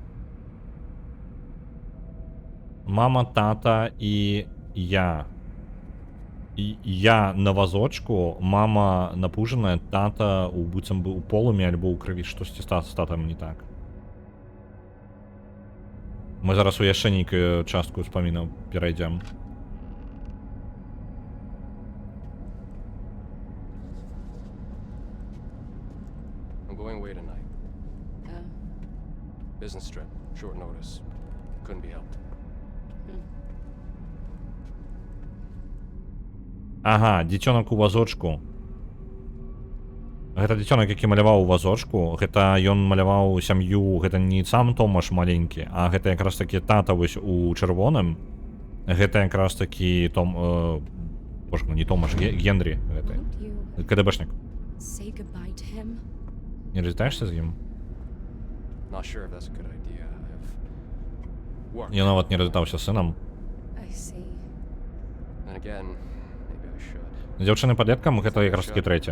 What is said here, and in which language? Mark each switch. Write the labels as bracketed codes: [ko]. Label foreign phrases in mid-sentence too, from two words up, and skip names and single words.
[be] Мама, тата і я. І я на вазочку, мама напужаная, тата у быццам бы у полумі альбо ў крыві, штосьці з татам не так. Мы зараз у яшчэ нейкую частку ўспамінаў перайдзем. [en] I'm going away tonight. Business trip, short notice. Couldn't be helped. [be] Ага, дзіцёнак у вазочку. Гэта дзіцёнак, які маляваў у вазочку. Гэта ён маляваў сям'ю, гэта не сам Томаш маленькі, а гэта якраз такі тата вось у чырвоным. Гэта якраз такі боже, не Томаш, Генрі гэты. КДБшник. [en] Say goodbye to him. [be] Не развітаешся з ім? [en] Not sure if that's a good idea. I've worked. [be] Я нават не развітаўся з сынам. [en] I see. And again, maybe I should. [be] Дзяўчыны-падлеткам гэта якраз такі трэцяя.